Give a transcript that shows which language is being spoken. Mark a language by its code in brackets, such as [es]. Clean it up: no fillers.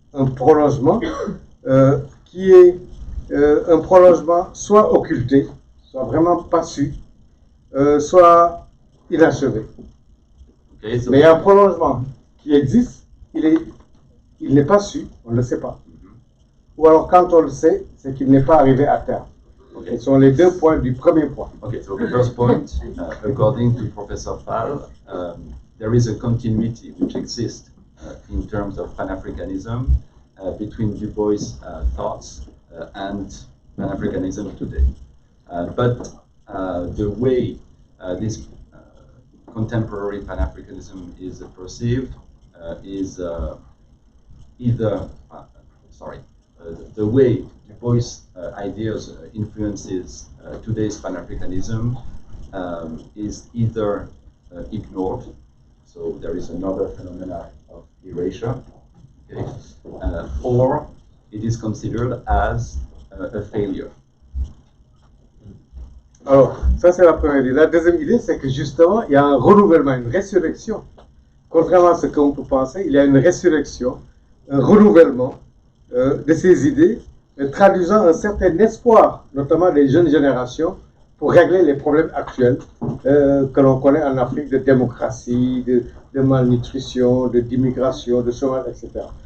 [fr] Un prolongement qui est un prolongement soit occulté, soit vraiment pas su, soit inachevé. [en] Okay, so [fr] Mais il y a un prolongement qui existe, il n'est pas su, on ne le sait pas. Ou alors quand on le sait, c'est qu'il n'est pas arrivé à terme. Ce sont les 2 points du premier point. [en] Okay, so the first point, according to Professor Fall, there is a continuity which exists in terms of Pan-Africanism between Du Bois' thoughts and Pan-Africanism today. But the way this contemporary Pan-Africanism is perceived is either, the way Du Bois' ideas influences today's Pan-Africanism is either ignored, so there is another phenomena of erasure, okay, or it is considered as a failure. [fr] Alors, ça c'est la première idée. La deuxième idée, c'est que justement, il y a un renouvellement, une résurrection. Contrairement à ce qu'on peut penser, il y a une résurrection, un renouvellement de ces idées, traduisant un certain espoir, notamment des jeunes générations, pour régler les problèmes actuels que l'on connaît en Afrique de démocratie, de malnutrition, d'immigration, de chômage, etc.